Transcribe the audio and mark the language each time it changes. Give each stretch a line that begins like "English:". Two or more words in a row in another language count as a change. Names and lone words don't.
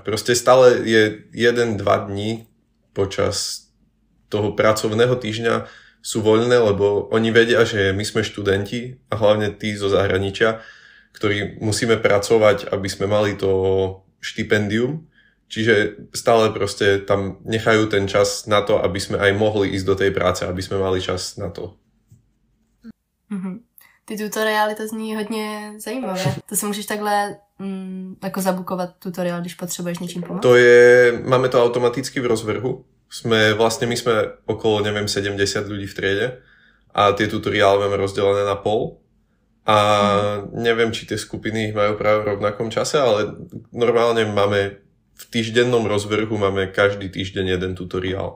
Slovak: Proste stále je 1-2 dní počas toho pracovného týždňa sú voľné, lebo oni vedia, že my sme študenti a hlavne tí zo zahraničia, ktorí musíme pracovať, aby sme mali to štipendium. Čiže stále proste tam nechajú ten čas na to, aby sme aj mohli ísť do tej práce, aby sme mali čas na to. Mm-hmm.
Czech: Ty tutoriály, to zní hodně zajímavé. To si můžeš takhle jako zabukovat tutoriál, když potřebuješ něčím pomoct?
Slovak: Máme to automaticky v rozvrhu. My sme okolo, 70 ľudí v triede a tie tutoriály máme rozdelené na pol. A neviem, či tie skupiny ich majú práve v rovnakom čase, ale normálne máme v týždennom rozvrhu máme každý týždeň jeden tutoriál.